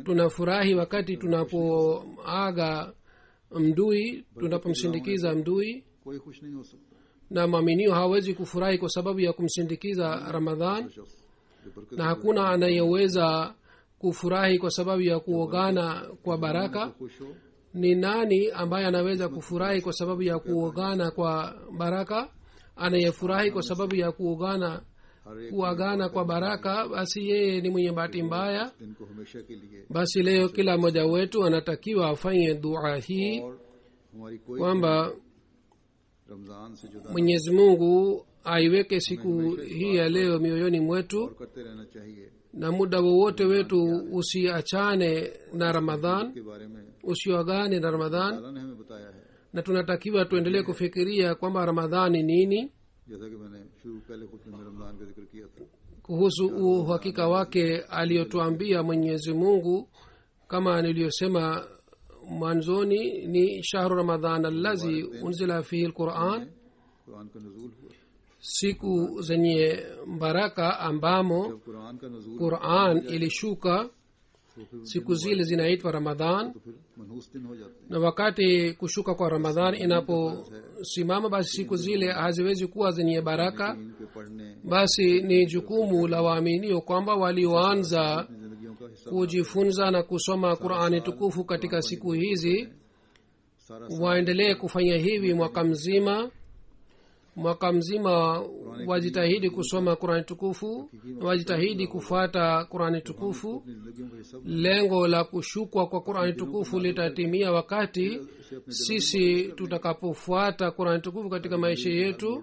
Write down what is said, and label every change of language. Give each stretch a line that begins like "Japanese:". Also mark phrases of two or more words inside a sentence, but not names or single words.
Swahili: Tunafurahi wakati tunapoaga mdui, tunapomsindikiza mdui,
Hindi: कोई खुश नहीं हो सकता.
Swahili: na maaminio hawezi kufurahi kwa sababu ya kumsindikiza Ramadhan,
Hindi: शख्स जो बरकत
Swahili: na hakuna anayeweza kufurahi kwa sababu ya kuogana kwa baraka.
Hindi: खुश हो,
Swahili: Ni nani ambaye anaweza kufurahi kwa sababu ya kuogana kwa baraka? Anayefurahi kwa sababu ya kuagana kwa baraka, basi yeye ni mwenye bahati mbaya.
Hindi: दिन को हमेशा के लिए
Swahili: Basi leo kila mmoja wetu anatakiwa afanye dua hii
Hindi: और हमारी कोई
Swahili: kwamba
Hindi: रमजान से जुदा
Swahili: Mwenyezi Mungu aiweke siku hii ya leo mioyoni mwetu,
Hindi: और करते रहना चाहिए.
Swahili: na muda wowote wetu usiachane na Ramadhan,
Hindi: के बारे में
Swahili: usiagane na Ramadhan.
Hindi: अल्लाह ने हमें बताया है,
Swahili: Na tunatakiwa tuendelee kufikiria kwamba Ramadhan ni nini,
Hindi: जैसा कि मैंने शुरू पहले खुतबे में रमजान का जिक्र किया था.
Swahili: kuhusu uhakika wake aliyotuambia Mwenyezi Mungu. Kama niliyosema mwanzoni, ni
Arabic: شهر رمضان الذي أنزل فيه القرآن,
Hindi: कुरान का नजूल हुआ.
Swahili: siku zenye baraka ambamo
Hindi: जब कुरान का नजूल
Swahili: Quran ilishuka,
Hindi: तो फिर
Swahili: siku zile zinaitwa Ramadhan.
Hindi: तो फिर मनहूस दिन हो जाते हैं.
Swahili: Na wakati kushuka kwa Ramadhan inaposimama, basi siku zile haziwezi kuwa zenye baraka.
Hindi: इनके पढ़ने
Swahili: Basi ni jukumu la waaminio kwamba walioanza
Hindi: जिंदगियों का हिस्सा
Swahili: kujifunza na kusoma Qurani tukufu katika siku hizi
Hindi: सारा
Swahili: waendelee kufanya hivi mwaka mzima, mwaka mzima wajitahidi kusoma Qur'ani tukufu, wajitahidi kufuata Qur'ani tukufu. Lengo la kushukwa kwa Qur'ani tukufu litatimia wakati sisi tutakapofuata Qur'ani tukufu katika maisha yetu.